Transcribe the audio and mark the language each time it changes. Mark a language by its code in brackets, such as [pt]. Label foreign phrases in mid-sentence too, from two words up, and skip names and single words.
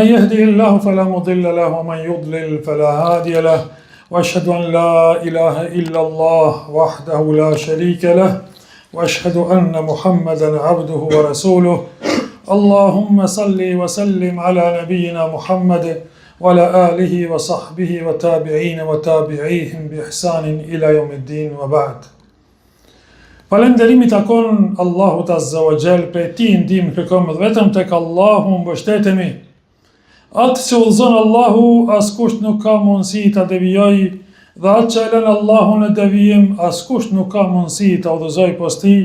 [ar] يهده الله فلا مضل له ومن يضلل فلا هادي له وأشهد أن لا إله إلا الله وحده لا شريك له وأشهد أن محمدا عبده ورسوله اللهم صل وسلم على نبينا محمد وعلى آله وصحبه وتابعين وتابعيهم بإحسان إلى يوم الدين وبعد. [sq] Falënderimi takon Allahut [ar] عز وجل, [sq] prej tij ndihmë kërkojmë vetëm tek Allahu mbështetemi. Atë që udhëzon Allahu, askush nuk ka mundësi ta devijojë, dhe atë që e lën Allahu në devijim, askush nuk ka mundësi ta udhëzojë poshtë tij.